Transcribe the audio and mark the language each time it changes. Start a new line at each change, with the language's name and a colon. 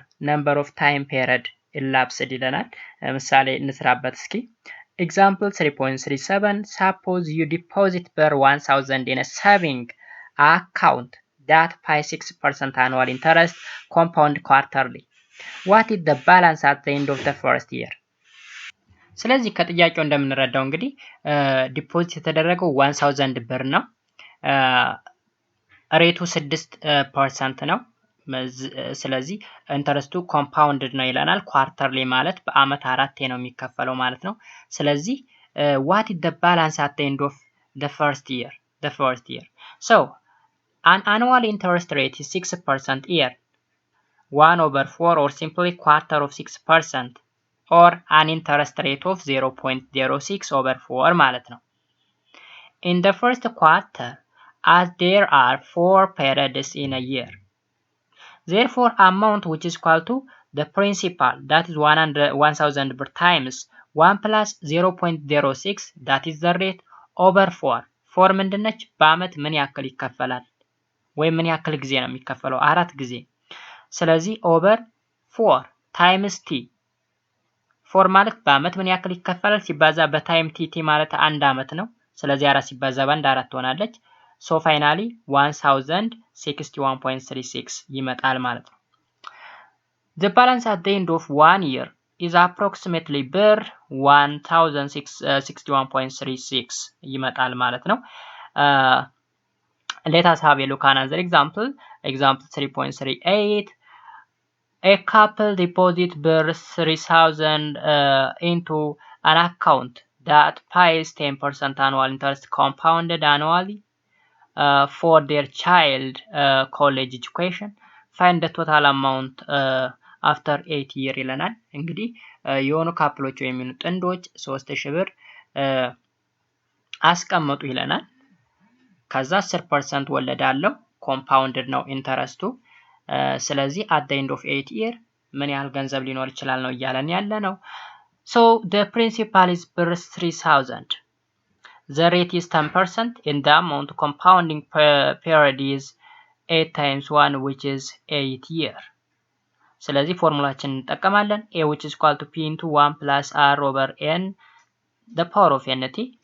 English: number of time period elapsed
Amharic: ይለናል። ምሳሌ እንስራበት እስኪ።
English: example 3.37 suppose you deposit per 1000 in a saving account that pays 6% annual interest compound quarterly. What is the balance at the end of the first year?
Amharic: ስለዚህ ከጥያቄው እንደምንረዳው እንግዲህ ዲፖዚት የተደረገው 1000 ብር ነው። ሬቱ 6% ነው። ስለዚህ ኢንተረስቱ ኮምፓውንድድ ነው ይለናል። ኳርተርሊ ማለት በአመት 4 ነው የሚከፈለው ማለት ነው። ስለዚህ
English: what is the balance at the end of the first year? So an annual interest rate is 6% year 1/4 or simply quarter of 6% or an interest rate of 0.06/4
Amharic: ማለት ነው።
English: In the first quarter as there are 4 periods in a year. Therefore, amount which is equal to the principal that is 1000 per times 1 plus 0.06 that is the rate over 4 4
Amharic: ምንድነች? በአመት ምን ያክል ይከፈላል ወይ ምን ያክል ጊዜ ነው የሚከፈለው? 4 ጊዜ። ስለዚህ
English: over 4 times t
Amharic: 4 ማለት በአመት ምን ያክል ይከፈላል ሲባዛ በታይም tt ማለት 1 አመት ነው። ስለዚህ 4 ሲባዛ በ1 4 ትሆናለች።
English: So finally 1061.36
Amharic: ይመጣል ማለት ነው።
English: The balance at the end of 1 year is approximately
Amharic: ብር 1061.36 ይመጣል ማለት ነው።
English: Let us have a look at another example. Example 3.38 A couple deposit ብር 3000 into an account that pays 10% annual interest compounded annually for their child college education. Find the total amount after 8 years
Amharic: ይለናል። እንግዲህ የሆኑ ካፕሎች ወይም ጥንዶች 3000 ብር አስቀመጡ ይለናል። ከዛ 10% ወለድ አለው ኮምፓውንድድ ነው ኢንተረስቱ። ስለዚህ
English: at the end of 8 years
Amharic: ምን ያህል ገንዘብ ሊኖር ይችላል ነው እያለን ያለ ነው።
English: So the principal is
Amharic: ብር 3000.
English: The rate is 10% and the amount compounding period is 8 times 1 which is 8 year.
Amharic: ስለዚህ ፎርሙላችን እንጠቀማለን
English: a which is equal to p into 1 plus r over n the power of nt.